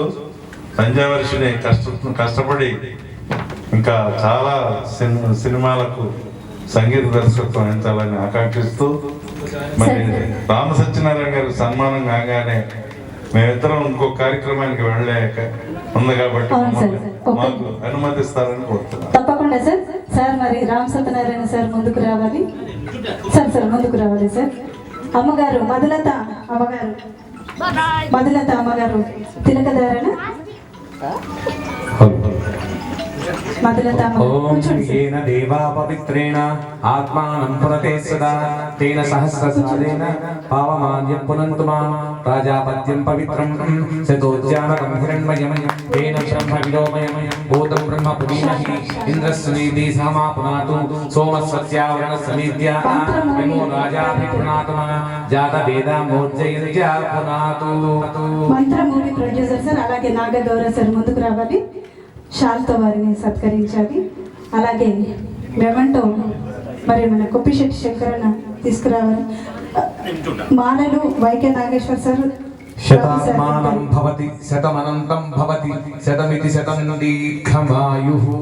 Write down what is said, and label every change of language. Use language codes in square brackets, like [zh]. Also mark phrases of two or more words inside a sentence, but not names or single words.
[te] సంధ్యావర్షిని కష్టపడి ఇంకా చాలా సినిమాలకు సంగీత దర్శకత్వం వహించాలని ఆకాంక్షిస్తూ, మరి రామ సత్యనారాయణ గారికి సన్మానం కాగానే మేమిద్దరం ఇంకో కార్యక్రమానికి వెళ్ళలేక ఉంది కాబట్టి మాకు అనుమతిస్తారని కోరుతున్నాను. తప్పకుండా సార్. సార్ మరి రామ్ సత్యనారాయణ సార్ ముందుకు రావాలి. సార్ ముందుకు రావాలి సార్. అమ్మగారు మధులత అమ్మగారు తిలకధారణ. [sa] येन देवा पवित्रेण आत्मानं पुरते सदा तेन सहस्रसारेण पावमान्यं पुनन्तु मां प्राजापत्यं पवित्रं शतोज्जानकं हिरण्मयं तेन ब्रह्मविदोमयं भूतं ब्रह्म पुनीमहि इन्द्रस्वनीति समा पुनातु सोमस्वत्यावरणसमीत्या नमो राजाभिपुनातमा जातवेदामोज्जयन्त्या पुनातु. [te] మంత్ర [en] movie producer [te] సార్, అలాగే నాగగౌర సార్ ముందుకు రావాలి. శాల్తో వారిని సత్కరించాలి. అలాగే మెమంటో మరి మన కొప్పిశెట్టి శంకరన్న తీసుకురావాలి. మాలలు వైకే నాగేశ్వర్ సార్. [sa] శతమానం భవతి శతమనంతం భవతి శతమితి శతం దీర్ఘమాయుః.